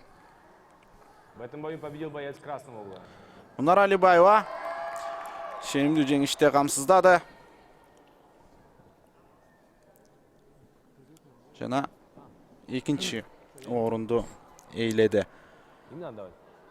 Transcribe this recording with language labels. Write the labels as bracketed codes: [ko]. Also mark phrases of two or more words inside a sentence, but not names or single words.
[ru] В этом бою победил боец красного угла. [ky] Мунара Алибаева шенимдүү жеңиште камсыздады. Жана экинчи орунду ээледи. [ru] Не надо давать.